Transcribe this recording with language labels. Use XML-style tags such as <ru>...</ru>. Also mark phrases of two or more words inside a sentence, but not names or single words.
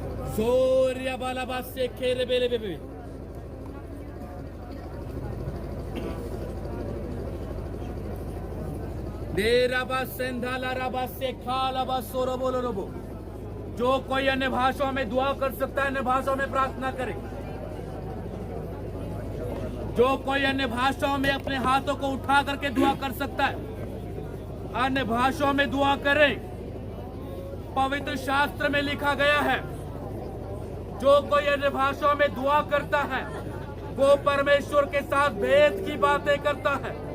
<hi>Zoria balaba sekere bele bebe. Deraba senधाला रबा से खाला बा सोरो बोलो रबो. जो कोई अन्य भाषाओं में दुआ कर सकता है अन्य भाषाओं में प्रार्थना करे. जो कोई अन्य भाषाओं में अपने हाथों को उठा करके दुआ कर सकता है अन्य भाषाओं में दुआ करे. पवित्र शास्त्र में लिखा गया है जो कोई अन्य भाषाओं में दुआ करता है वो परमेश्वर के साथ भेद की बातें करता है.</hi>